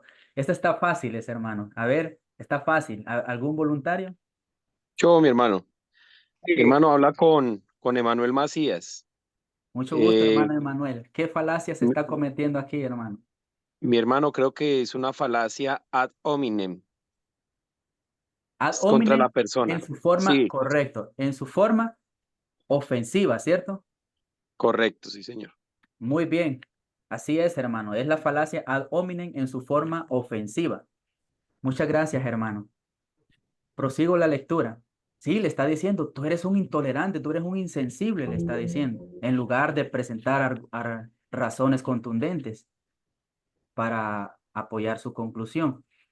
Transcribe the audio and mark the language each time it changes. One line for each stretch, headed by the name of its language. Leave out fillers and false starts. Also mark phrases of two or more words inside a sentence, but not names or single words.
Spanish: Esta está fácil, hermano. A ver, está fácil. ¿Algún voluntario? Yo, mi hermano. Mi Sí, hermano habla con Emanuel Macías. Mucho gusto, Eh, hermano Emanuel. ¿Qué falacia se mi, está cometiendo aquí, hermano? mi hermano creo que es una falacia
Latin: ad hominem,
Spanish: Ad es contra la hominem en persona. su forma, Sí, correcto, en su forma ofensiva, ¿cierto? correcto, sí, señor. Muy bien. Así es, hermano. Es la falacia
Latin: ad hominem
Spanish: en su forma ofensiva. Muchas gracias, hermano. Prosigo la lectura. Sí, le está diciendo, tú eres un intolerante, tú eres un insensible, le está diciendo, en lugar de presentar razones contundentes para apoyar su conclusión.